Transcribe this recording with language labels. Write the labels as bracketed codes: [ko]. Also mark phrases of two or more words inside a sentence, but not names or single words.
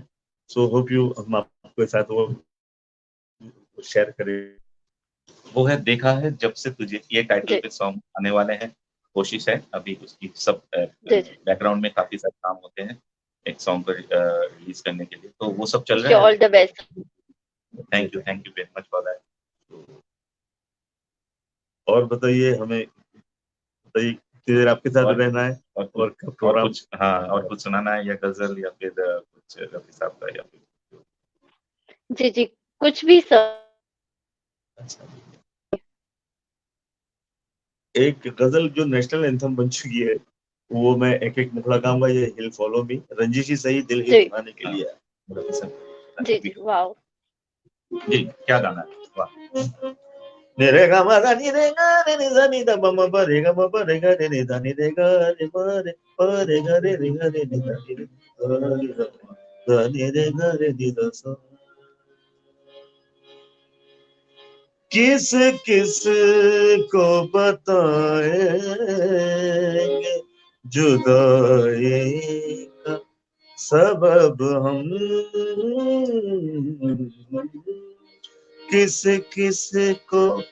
[en] so hope you [hi] हम आपके साथ वो शेयर करें। वो है देखा है जब से तुझे, ये टाइटल जी, पे सॉन्ग आने वाले हैं। कोशिश है अभी उसकी, सब जी, जी, बैकग्राउंड में काफी सारे काम होते हैं एक सॉन्ग को रिलीज करने के लिए, तो वो सब चल जी, रहा है। [en] all the [hi] तो [en] best. thank you very much for that. [hi] और बताइए हमें, बताइए कितनी देर आपके साथ और रहना है, और और कुछ कब और प्रोग्राम। कुछ हाँ, और कुछ सुनाना है, या गजल, या फिर कुछ रफी साहब का, या फिर जी, जी, कुछ भी सर। अच्छा, एक गजल जो नेशनल एंथम बन चुकी है, वो मैं एक एक मुखड़ा गाऊंगा, ये [en] hill follow me, [hi] रंजिश ही सही दिल ही जी, दुखाने के हाँ, लिए है। रफी साहब जी, जी, वाओ! जी, क्या गाना है, वाह। नि रे गा मा धा नि रे गा रे नि धा नि धा प म प रे गा म प रे गा रे नि धा नि रे गा रे म रे प रे गा रे रे गा रे नि धा नि रे गा रे गा धा नि रे गा रे नि धा सा। किस किस को बताएंगे जुदाई का सबब हम, किस किस को